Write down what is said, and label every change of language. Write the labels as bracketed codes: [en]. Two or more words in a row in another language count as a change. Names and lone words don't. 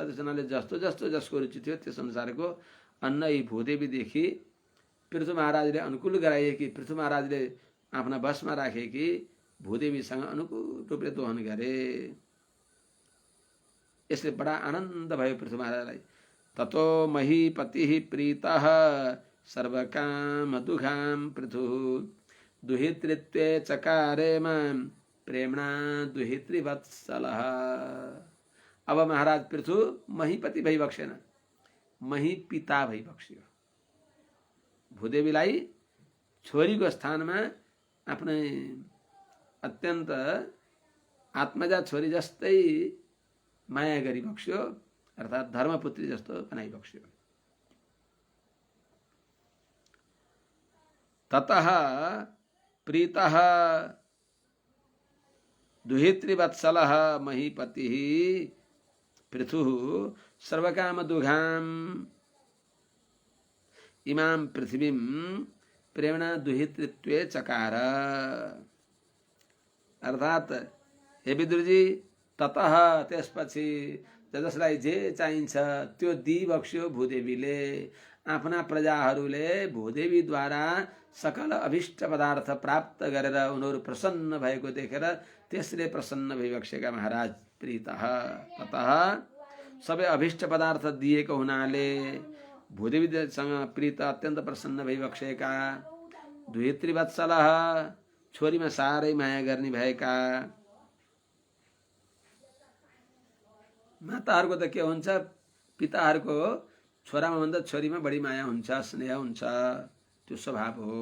[ne] त्यस हुनाले जस्तो जस्तो जसको रुचि थियो त्यस अनुसारको अन्न यी भूदेवीदेखि पृथु महाराजले अनुकूल गराए कि पृथु महाराजले आफ्ना बसमा राखे कि भूदेवीसँग अनुकूल रूपले दोहन गरे। यसले बडा आनन्द भयो पृथु महाराजलाई। [sa] ततो महीपति प्रीतः सर्वकाम दुघाम पृथु दुहितृत्वे चकारे मां प्रेमणा दुहितृवत्सलः। [ne] अब महाराज पृथु महीपति भइबक्सेन, मही पिता भइबक्सियो। भूदेवीलाई छोरीको स्थानमा आफ्नै अत्यन्त आत्मजा छोरी जस्तै माया गरिबक्स्यो, अर्थात् धर्मपुत्री जस्तो बनाइबक्स्यो। [sa] ततः प्रीतः दुहितृवत्सलः महीपतिः पृथुः सर्वकामदुघां इमां पृथिवीं प्रेमणा दुहितृत्वे चकार। [ne] अर्थात् हे विदुरजी, ततः त्यसपछि जसलाई जे चाहिन्छ त्यो दिइबक्स्यो भूदेवीले। आफ्ना प्रजाहरूले भूदेवीद्वारा सकल अभिष्ट पदार्थ प्राप्त गरेर उनीहरू प्रसन्न भएको देखेर त्यसले प्रसन्न भइबक्सेका महाराज प्रीतः। ततः सबै अभिष्ट पदार्थ दिएको हुनाले भूदेवीसँग प्रीत अत्यन्त प्रसन्न भइबक्सेका। दुहितृवत्सलः छोरीमा साह्रै माया गर्ने भएका। माताहरूको त के हुन्छ, पिताहरूको छोरामा भन्दा छोरीमा बढी माया हुन्छ, स्नेह हुन्छ, त्यो स्वभाव हो।